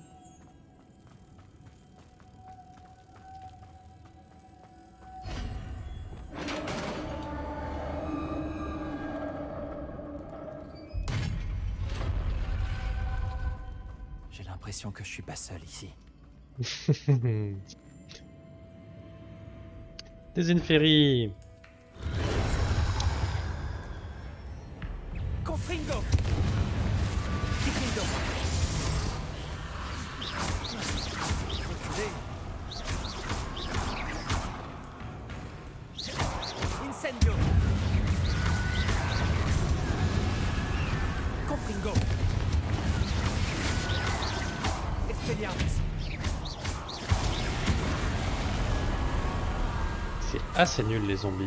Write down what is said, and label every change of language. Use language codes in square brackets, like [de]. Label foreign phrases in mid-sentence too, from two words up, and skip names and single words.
[fr] J'ai l'impression que je suis pas seul ici. Des Inferi. Confringo. Confringo. Incendio. Confringo. Expelliarmus. C'est assez nul les zombies.